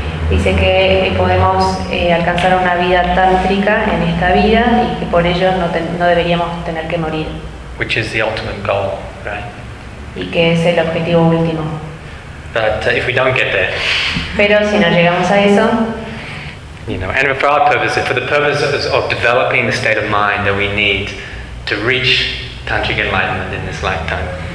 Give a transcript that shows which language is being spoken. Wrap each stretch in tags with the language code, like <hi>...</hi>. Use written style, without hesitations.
<es>Dice que podemos alcanzar una vida tántrica en esta vida y que por ello no deberíamos tener que morir.</es> <en>Which is the ultimate goal, right?</en> <es>Y que es el objetivo último.</es> <en>But if we don't get there,</en> <es>pero si no llegamos a eso,</es> <en>you know, and for our purposes, for the purposes of developing the state of mind that we need to reach tantric enlightenment in this lifetime,</en>